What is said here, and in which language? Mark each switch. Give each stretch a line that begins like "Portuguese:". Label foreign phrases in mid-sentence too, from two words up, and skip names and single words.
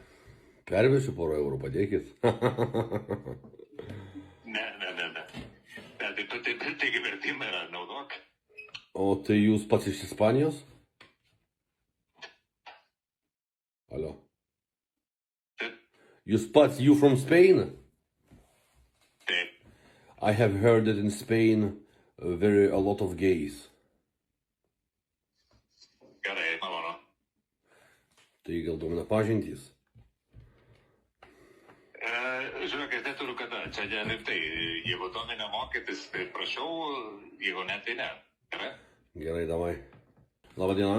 Lithuanian: Pervesiu porą eurų, padėkit. Ne. Taigi vertimą yra naudok. O tai jūs pats iš Ispanijos? Alio. Taip. Jūs pats,
English: you from Spain?
Lithuanian: Taip.
English: I have heard that in Spain a lot of gays.
Lithuanian: Gerai, malonu. Tai gal domina pažintys? Žiūrėk, aš neturiu kada. Čia rimtai. Jeigu domina mokytis, tai prašau, jeigu ne, tai ne. Gerai? Gerai, davai. Labą dieną.